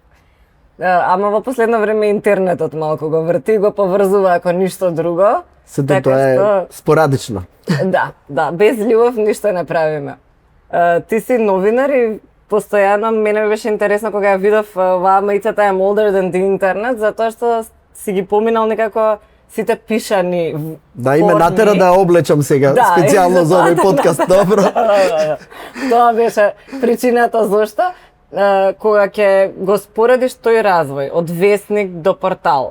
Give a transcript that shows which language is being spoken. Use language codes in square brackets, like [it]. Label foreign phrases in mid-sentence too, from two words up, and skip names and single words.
[mk] Ама во последно време интернетот малку го врти и го поврзува ако ништо друго. Сето тоа е спорадично. Да, без љубов ништо не правиме. Ти си новинар и постојано мене ми беше интересно кога ја видов оваа маицата [en] I'm older than the internet, [mk] затоа што си ги поминал некако сите пишани Да, име натера да облечам сега, специјално за овој подкаст, добро. Тоа беше причината зошто кога ќе го споредиш тој развој од весник до портал.